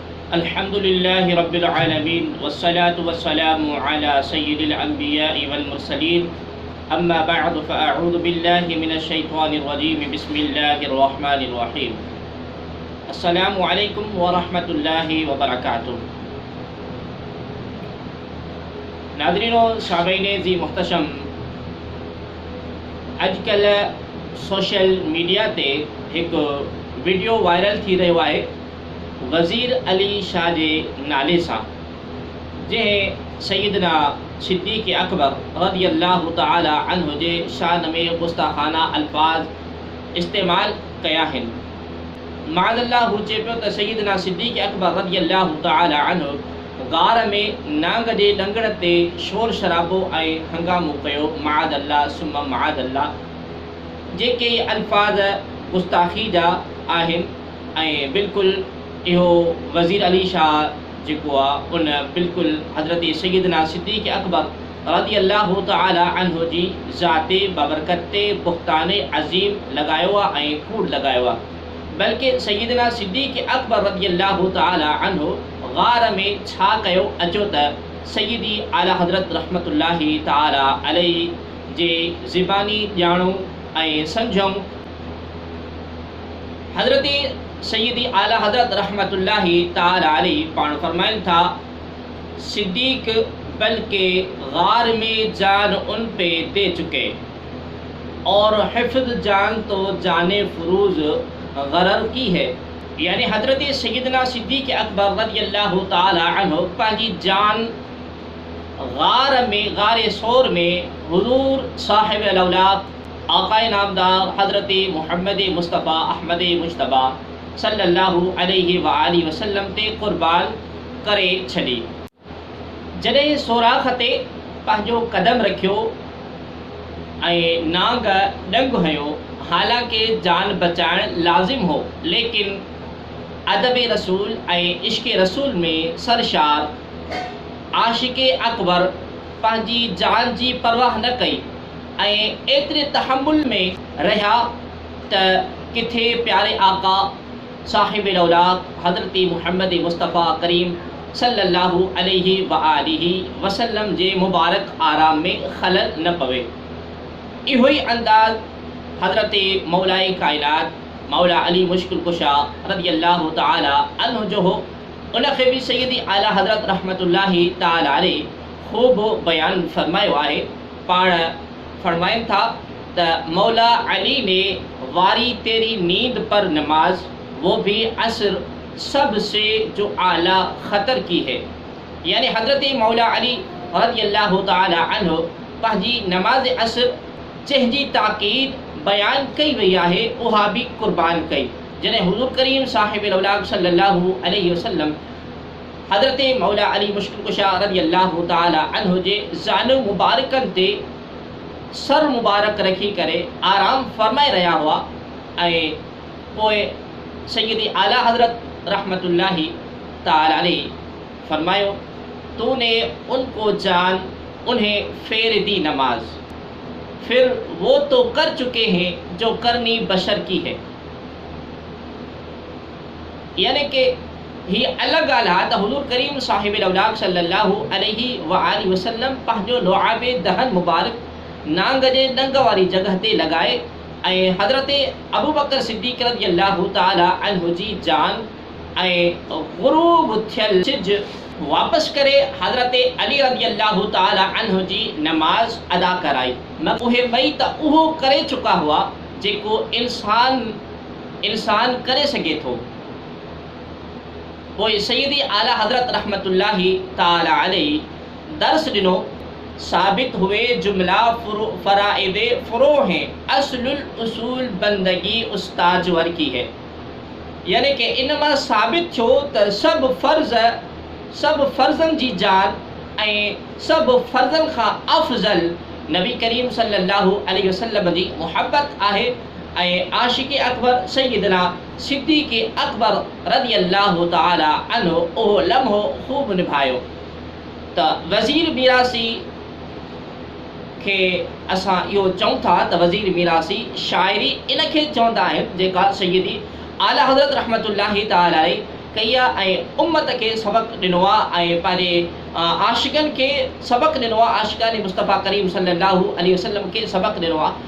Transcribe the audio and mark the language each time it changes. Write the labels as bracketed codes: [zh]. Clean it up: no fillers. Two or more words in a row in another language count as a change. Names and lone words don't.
[ar] الحمد لله رب العالمين والصلاة والسلام على سيد الأنبياء والمرسلين أما بعد فأعوذ بالله من الشيطان الرجيم بسم الله الرحمن الرحيم. السلام عليكم ورحمة الله وبركاته. [sd] नाज़रीनो सामीईन जी मुहतशम, अजकल [en] social media [sd] ते एक वीडियो वायरल थी रहियो आहे वज़ीर अली शाह जे नाले सां, जंहिं सैयदना सिद्दीक़ अकबर [ar] رضي الله تعالى عنه [sd] जे शान में गुस्ताखाना अल्फाज इस्तेमाल कया आहिनि। माअज़ल्लाह हू चए पियो त सैयदना सिद्दीक़ अकबर [ar] رضي الله تعالى عنه [sd] गार में नांग जे ॾंगण ते शोर शराबो ऐं हंगामो कयो। [ar] معاذ الله ثم معاذ الله, [sd] जेके अल्फाज गुस्ताखी जा आहिनि ऐं बिल्कुलु इहो वज़ीर अली शाह जेको आहे उन बिल्कुलु हज़रत सैयदना सिद्दीक़ अकबर [ar] رضي الله تعالى عنه [sd] जी ज़ाते बबरकत ते बुख़्तान अज़ीम लगायो आहे ऐं कूड़ लगायो आहे। बल्कि सैयदना सिद्दीक़ अकबर [ar] رضي الله تعالى عنه [sd] गार में छा कयो अचो त सैयदी आला हज़रत [ar] رحمة الله تعالى عليه [sd] जे ज़िबानी ॼाणूं ऐं सम्झूं। [ur] हज़रत सैयदी आला हज़रत [ar] رحمة الله تعالى عليه [sd] पाण फरमाइनि था, [ur] صدیق بلکہ غار میں جان ان پہ دے چکے اور حفظ جان تو جانِ فروض غرر کی ہے. [sd] यानी हज़रत सैयदना सिद्दीक़ अकबर [ar] رضي الله تعالى عنه [sd] पंहिंजी जान गार में गार सोर में हुज़ूर साहिब अलौलाद आक़ाए नामदार हज़रत मुहम्मद मुस्तफ़ा अहमद मुज्तबा [ar] صلى الله عليه و آله وسلم [sd] ते क़ुर्बान करे छॾी। जॾहिं सोराख़ ते पंहिंजो कदम रखियो ऐं नांग ॾंग हयो, हालांकि जान बचाइण लाज़िम हो, लेकिन अदब रसूल ऐं इश्क़ रसूल में सरशार आशिक़ अकबर पंहिंजी जान जी परवाह न कई ऐं एतिरे तहम्मुल में रहिया त किथे प्यारे आका साहिब औलाद हज़रत मुहम्मद मुस्तफ़ा करीम [ar] صلى الله عليه و آله وسلم [sd] जे मुबारक आराम में खलल न पवे। इहो ई अंदाज़ हज़रत मौलाए कायनात मौला अली मुश्किल कुशा [ar] رضي الله تعالى عنه [sd] जो हो। उनखे बि सैयदी आला हज़रत [ar] رحمة الله تعالى عليه [sd] ख़ूब बयान फरमायो आहे। पाण फरमाइनि था त [ur] مولا علی نے واری تیری نیند پر نماز، وہ بھی عصر سب سے جو اعلیٰ خطر کی ہے. [sd] यानी हज़रत मौला अली [ar] رضي الله تعالى عنه [sd] पंहिंजी नमाज असर जंहिंजी ताक़ीद बयान कई वई आहे उहा बि क़ुर्बान कई। जॾहिं हुज़ूर करीम साहिब औलाद [ar] صلى الله عليه وسلم [sd] हज़रत मौला अली मुश्किल कुशा [ar] رضي الله تعالى عنه [sd] जे ज़ान मुबारकनि ते सर मुबारक रखी करे आराम फरमाए रहिया हुआ ऐं पोइ सैयदी आला हज़रत [ar] رحمة الله تعالى عليه [sd] फरमायो, [ur] تو نے ان کو جان انہیں پھیر دی نماز، پھر وہ تو کر چکے ہیں جو کرنی بشر کی ہے. [sd] यानी कि ही अलग ॻाल्हि आहे त हुज़ूर करीम साहिब औलाद [ar] صلى الله عليه و آله وسلم [sd] पंहिंजो लुआब दहन मुबारक नांग जे ॾंग वारी जगह ते लॻाए ऐं हज़रत अबू बकर सिद्दीक़ [ar] رضي الله تعالى عنه [sd] जी जान ऐं ग़ुरूब थियल सिज वापसि करे हज़रत अली [ar] رضي الله تعالى عنه [sd] जी नमाज अदा कराई। उहे ॿई त उहो करे चुका हुआ जेको इंसान करे सघे थो। पोइ सैयदी आला हज़रत [ar] رحمة الله تعالى عليه [sd] दर्स ॾिनो, [ur] ثابت ہوئے جملہ فرائض فروع ہیں، اصل الاصول بندگی استاج ور کی ہے. [sd] यानी कि इन मां साबित थियो त सभु फ़र्ज़नि जी जान ऐं सभु फ़र्ज़नि खां अफ़ज़ल नबी करीम [ar] صلى الله عليه وسلم [sd] जी मुहब्बत आहे ऐं आशिक़ अकबर सैयदना सिद्दीक़ अकबर [ar] رضي الله تعالى عنه [sd] उहो लम्हो ख़ूब निभायो। त वज़ीर मीरासी खे असां इहो चऊं था त वज़ीर मीरासी शाइरी इन खे चवंदा आहिनि जेका सैयदी आला हज़रत [ar] رحمة الله تعالى [sd] कई आहे ऐं उम्मत खे सबक़ु ॾिनो आहे ऐं पंहिंजे आशिक़नि खे सबक़ु ॾिनो आहे, आशिक़ान मुस्तफ़ा करीम [ar] صلى الله عليه وسلم [sd] खे सबक़ु ॾिनो आहे।